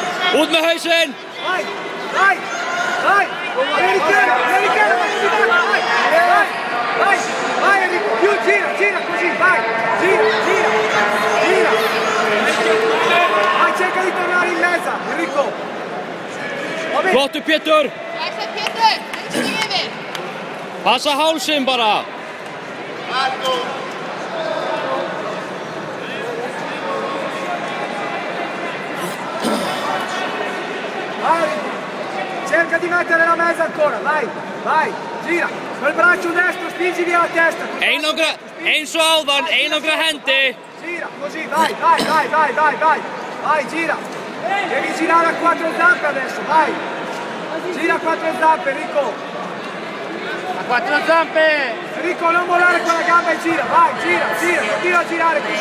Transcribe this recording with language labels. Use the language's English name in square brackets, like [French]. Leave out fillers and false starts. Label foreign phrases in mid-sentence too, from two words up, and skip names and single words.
[Icelandic] Ut med hausen! [Italian] Vai. Americano, vai, Enrico. Gira così, vai. Gira. Vai, cerca di tornare in mezzo, Enrico. [Icelandic] Flottu Pétur! Axel Pétur, skriver! Passa hálsin bara! [Italian] Vai, cerca di mettere la mezza ancora, vai, gira. Quel braccio destro, spingi via la testa. [Icelandic] Eins og áðan, einangra hendi! [Italian] Gira, così, vai. Vai, gira. Devi girare a 4 zampe adesso, vai. Gira a 4 zampe, Enrico. A 4 zampe! Enrico, non mollare con la gamba e gira, vai, gira. Continua a girare così.